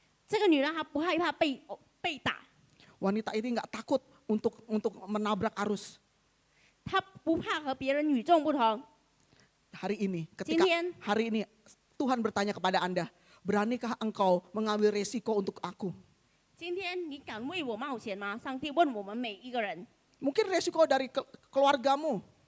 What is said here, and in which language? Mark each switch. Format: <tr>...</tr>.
<zh>这个女人她不害怕被打，</zh> <id>Wanita ini nggak takut untuk menabrak arus.</id> <zh>她不怕和别人与众不同。</zh> <id>Hari ini,</id> <zh>Jintian.</zh> <id>hari ini Tuhan bertanya kepada Anda, beranikah engkau mengambil resiko untuk aku?</id> <zh>今天你敢为我冒险吗？上帝问我们每一个人，</zh> <id>Mungkin resiko dari keluargamu,</id>